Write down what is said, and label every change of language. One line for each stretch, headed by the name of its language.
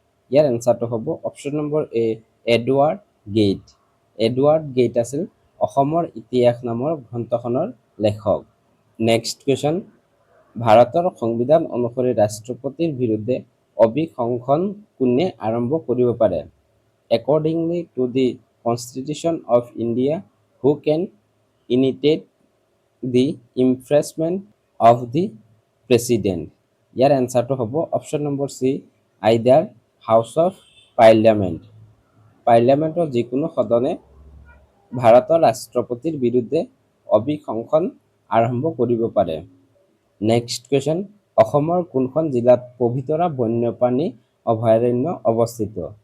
Assamese: ইয়াৰ এনচাৰটো হ'ব option number এ Edward gate. Edward gate আছিল অসমৰ ইতিহাস নামৰ গ্ৰন্থখনৰ লেখক। নেক্সট কুৱেশ্যন ভাৰতৰ সংবিধান অনুসৰি ৰাষ্ট্ৰপতিৰ বিৰুদ্ধে অভিশংসন কোনে আৰম্ভ কৰিব পাৰে?
English: Accordingly to the Constitution of India, who can initiate the impeachment of the president?
Assamese: ইয়াৰ এনচাৰটো হ'ব option number C আইদাৰ house of parliament. পাৰ্লিয়ামেণ্টৰ যিকোনো সদনে ভাৰতৰ ৰাষ্ট্ৰপতিৰ বিৰুদ্ধে অভিশংসন আৰম্ভ কৰিব পাৰে। নেক্সট কুৱেশ্যন অসমৰ কোনখন জিলাত পবিতৰা বন্যপ্ৰাণী অভয়াৰণ্য অৱস্থিত?